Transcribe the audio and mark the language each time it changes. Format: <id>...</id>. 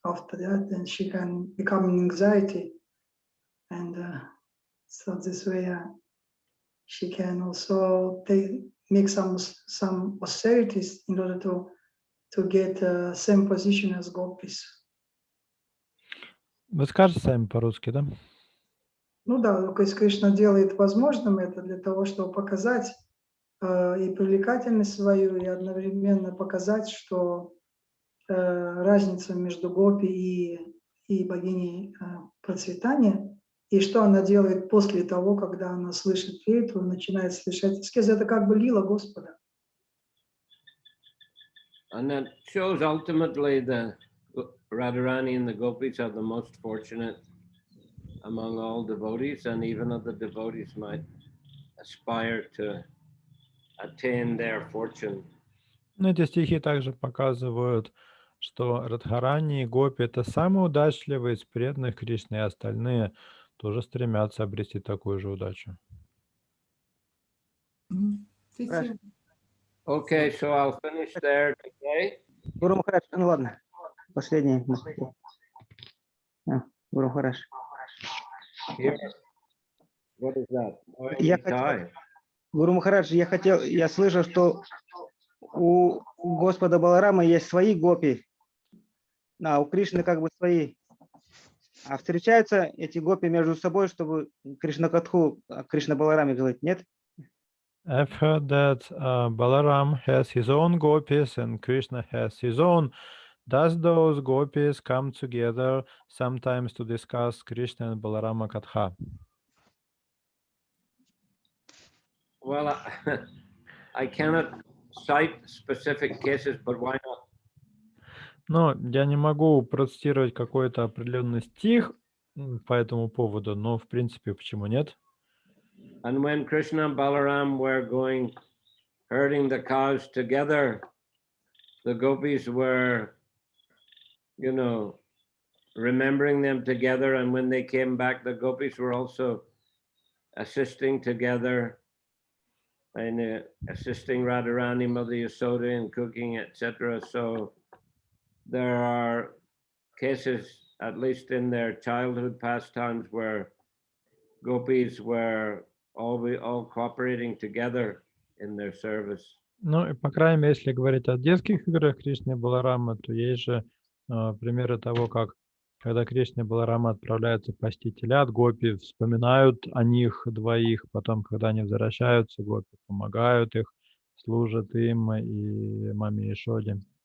<en>After that, then she can become in anxiety, and so this way she can also make some austerities in order to get same position as gopis.</en> <ru>Вы скажете сами по-русски, да? Ну да, то есть Кришна делает возможным это для того, чтобы показать и привлекательность свою, и одновременно показать, что разница между гопи и богиней процветания, и что она делает после того, когда она слышит флейту, начинает слышать аскезы. Это как бы лила Господа.</ru> <en>And that shows ultimately the Radharani and the gopis are the most fortunate among all devotees, and even other devotees might aspire to attain their fortune.</en> <ru>Но эти стихи также показывают, что Радхарани и Гопи — это самые удачливые из преданных Кришны, и остальные тоже стремятся обрести такую же удачу. Спасибо.</ru> <en>Okay, so I'll finish there today.</en> <ru>Гуру Махарадж, ну ладно, последний. Гуру Махарадж.</ru> <en>Here. What is that? Oh,</en> <ru>Я</ru> <en>Nitai.</en> <ru>хотел, Гуру Махарадж, я слышал, что у Господа Баларама есть свои гопи, а у Кришны как бы свои. А встречаются эти гопи между собой, чтобы Кришна Катху, Кришна Балараме говорить, нет?</ru> <en>I've heard that Balaram has his own gopis and Krishna has his own. Does those gopis come together sometimes to discuss Krishna and Balarama Katha? Well, I cannot cite specific cases, but why not?</en> <ru>Но я не могу процитировать какой-то определенный стих по этому поводу, но в принципе почему нет?</ru> <en>And when Krishna and Balaram were going herding the cows together, the gopis were, remembering them together. And when they came back, the gopis were also assisting together and assisting Radharani, Mother Yasoda in cooking, etc. So there are cases, at least in their childhood pastimes, where gopis were all cooperating together in their service.</en> <ru>Ну и по крайней мере, если говорить о детских играх Кришны и Баларама, то есть же примеры того, как когда Кришна и Баларама отправляются пасти телят, гопи вспоминают о них двоих, потом, когда они возвращаются, гопи помогают их служат им и маме Ишоде.</ru>